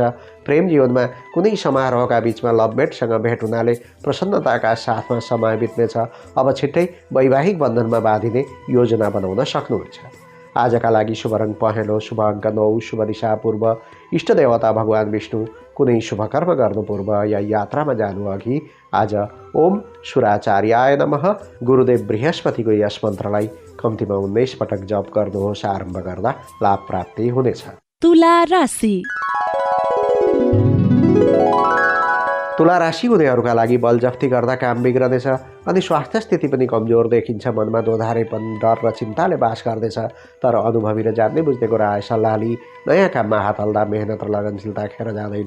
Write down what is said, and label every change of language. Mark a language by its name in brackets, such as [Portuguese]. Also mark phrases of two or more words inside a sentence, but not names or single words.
[Nepali] प्रेम जीवनमा कुनै समारोहका बीचमा लभमेटसँग भेट हुनाले प्रसन्नताका साथमा समय बित्नेछ। अब छिट्टै वैवाहिक बन्धनमा बाँधिने योजना बनाउन सक्नुहुन्छ। आजका लागि शुभ रङ पहेँलो, शुभ अङ्क 9, शुभ दिशा पूर्व, इष्ट देवता भगवान् विष्णु। कुनै शुभ कर्म गर्नु पूर्व या यात्रामा जानु अघि आज [Sanskrit] ओम सुराचार्याय नमः [Nepali] गुरुदेव बृहस्पतिको यस मन्त्रलाई कम्तीमा 19 पटक जप गर्नुहोस्। आरम्भ गर्दा लाभ प्राप्ति हुनेछ। तुला राशि। तुला राशि हुनेहरूका लागि बलजफ्ती गर्दा काम बिग्रनेछ अनि स्वास्थ्य स्थिति पनि कमजोर देखिन्छ। मनमा दोधारेपन, डर र चिन्ताले बास गर्नेछ। तर अनुभवी र जान्ने बुझ्नेको राय सल्लाह लिई नयाँ काममा हात हाल्दा मेहनत र लगनशीलता खेर जाँदैन।